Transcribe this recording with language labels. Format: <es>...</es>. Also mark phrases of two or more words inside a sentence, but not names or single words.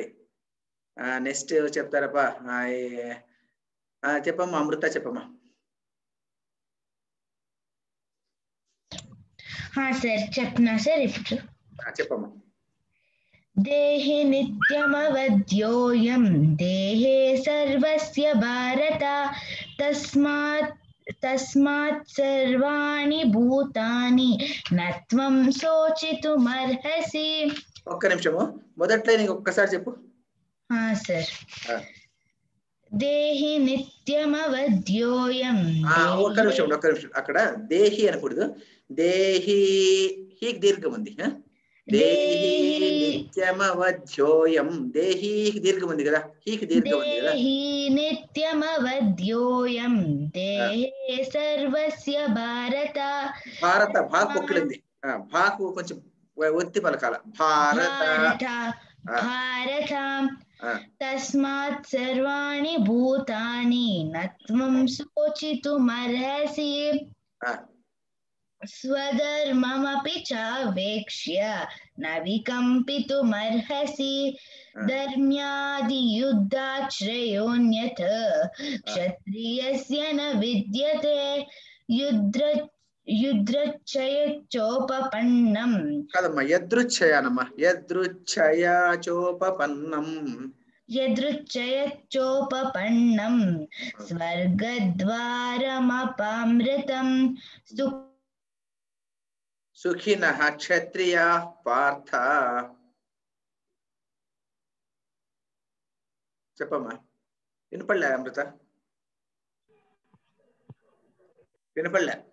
<te>నెక్స్ట్ చెప్తారప్పా. చెప్పమ్మా అమృత. చెప్పమ్మా. సార్ చెప్పనా సార్ ఇప్పుడు? చెప్పమ్మా.</te> <sa>దేహి నిత్యమవధ్యోయం దేహే సర్వస్య భారత తస్మాత్ సర్వాణి భూతాని నత్వం శోచితుమర్హసి.</sa> <te>ఒక్క నిమిషము. మొదట్లో నీకు ఒక్కసారి చెప్పు. సార్.</te> <sa>దేహి నిత్యమవధ్యోయం.</sa> <te>ఒక్క నిమిషం. అక్కడ దేహి అనకూడదు. దేహి హీకి దీర్ఘం ఉంది.</te> <sa>దేహి నిత్యమవధ్యోయం.</sa> <te>దేహి దీర్ఘం ఉంది కదా. హీకి దీర్ఘం ఉంది కదా.</te> <sa>దేహి నిత్యమవధ్యోయం దేహే సర్వస్య భారత.</sa> <te>భాకు ఒక్కడుంది. భాకు కొంచెం ఒత్తి పలకాల భారత</te> <sa>भारत तस्मात् सर्वाणि भूतानि न त्वं शोचितुमर्हसि स्वधर्ममपि चावेक्ष्य न विकम्पितुमर्हसि धर्म्यादियुद्धाश्रयोऽन्यत् क्षत्रियस्य न विद्यते युद्धचयोपपन्नं</sa> <te>కాదమ్మా యదృచ్ఛయానమ్మా</te> <sa>यदृच्छयोपपन्नं स्वर्गद्वारमपामृतं సుఖినః క్షత్రియాః పార్థ</sa> <te>చెప్పమ్మా వినపడలే అమృత వినపడలే</te>